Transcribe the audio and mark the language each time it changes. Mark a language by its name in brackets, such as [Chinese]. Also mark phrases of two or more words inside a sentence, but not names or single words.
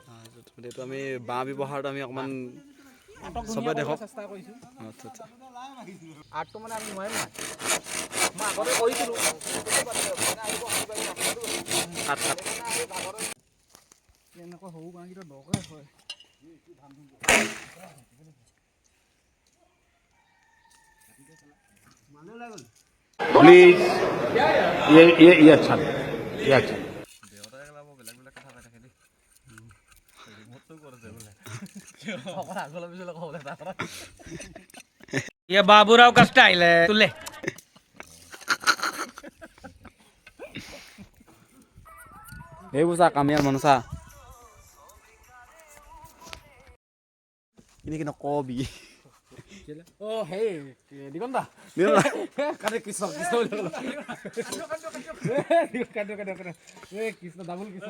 [Assamese] এইটো আমি বাঁহ ব্যৱহাৰটো আমি অকণমান চবে দেখক চেষ্টা কৰিছোঁ আচ্ছা আৰ্টটো মানে আমি নোৱাৰিম নাই মই আগতে কৰিছিলোঁ এনেকুৱা সৰু বাঁহকেইটা দৰকাৰ হয় [Hindi] प्लीज ये अच्छा ये अच्छा ये बाबूराव का स्टाइल है तुले [Assamese] এইবোৰ চা কামিয়াল মানুহ চা এনেকৈ নকবি অ হেই দিগন্ত কানে কৃষ্ণ কৃষ্ণ কৃষ্ণ ডাবুল কৃষ্ণ